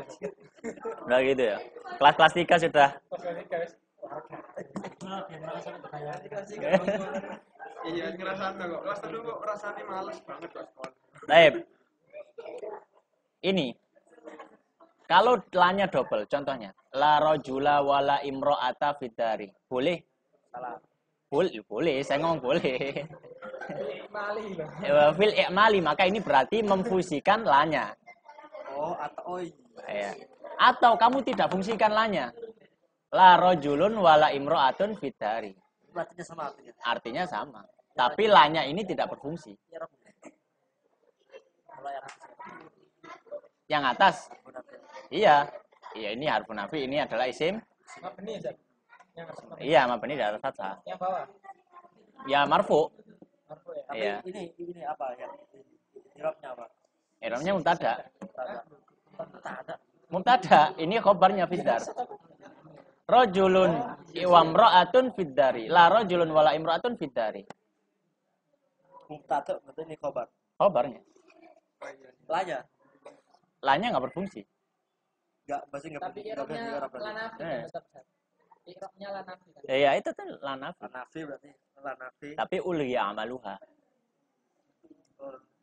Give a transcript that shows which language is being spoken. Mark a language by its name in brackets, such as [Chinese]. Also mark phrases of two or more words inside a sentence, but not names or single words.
[Indonesian] Udah gitu ya. Kelas 3 sudah. Iya, ngerasanya kok. Kelas 1 kok rasanya males banget kok sekolah. Baik. Ini kalau la-nya double, contohnya [Arabic] لا رجلَ ولا امرأةَ في الدار. [Indonesian] Boleh? Salah. Boleh, saya ngomong boleh. Mali loh. [Arabic] في الإعمال, [Indonesian] maka ini berarti memfungsikan la-nya. Oh, atau Ya. Atau kamu tidak fungsikan la-nya. [Arabic] لا رجلٌ ولا امرأةٌ في الدار. [Indonesian] artinya sama artinya. Artinya sama. Tapi la-nya ini tidak berfungsi. Ya, Rob. Kalau Yang atas. Iya. Iya, ini [Arabic] حرف نفي, [Indonesian] ini adalah isim. Mabni ya, Iya, mabni di atas fathah. yang bawah. Ya marfu. Marfu ya. Tapi Iya. ini apa ya? Irobnya apa? Irobnya mubtada. Mubtada. Mubtada, ini khobarnya fiddar. [Arabic] رجلٌ وامرأةٌ في الدار. لا رجلٌ ولا امرأةٌ في الدار. [Indonesian] Mubtada berarti ini khobar. Khobarnya. Lanya. La-nya enggak berfungsi. Enggak, pasti enggak Tapi berarti irobnya Arab berarti. lanafi Eh. tetap. Irobnya lanafi kan. Ya itu tuh [Arabic] لا نافي. [Indonesian] Lanafi berarti lanafi. Tapi [Arabic] أُلغي عملها. [Indonesian] Oh,